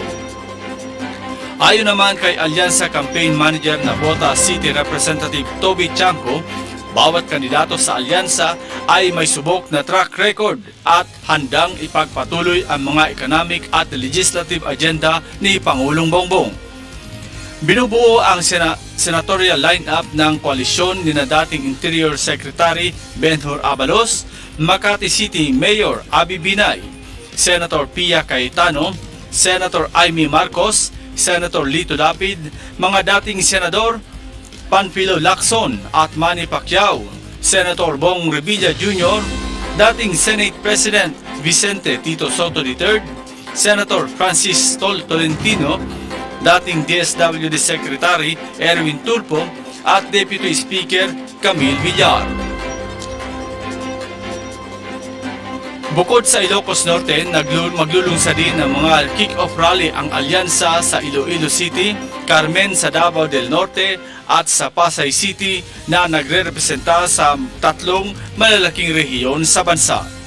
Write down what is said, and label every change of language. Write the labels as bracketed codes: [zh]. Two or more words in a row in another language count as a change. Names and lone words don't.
[tl] Ayon naman kay Alyansa Campaign Manager na Bota City Representative Toby Chanco, bawat kandidato sa alyansa ay may subok na [en] track record [tl] at handang ipagpatuloy ang mga economic at [en] legislative agenda [tl] ni Pangulong Bongbong. Binubuo ang senatorial lineup ng koalisyon ni na dating Interior Secretary Benhur Abalos, Makati City Mayor Abby Binay, Senator Pia Cayetano, Senator Amy Marcos, Senator Lito Lapid, mga dating Senador Panfilo Lacson at Manny Pacquiao, Senator Bong Revilla Jr., dating Senate President Vicente Tito Soto III, Senator Francis Tolentino, dating DSWD Secretary Erwin Tulfo at Deputy Speaker Camille Villar. Bukod sa Ilocos Norte, maglulungsad din ng mga [en] kick-off rally [tl] ang alyansa sa Iloilo City, Carmen sa Davao del Norte at sa Pasay City na nagre-representa sa tatlong malalaking rehiyon sa bansa.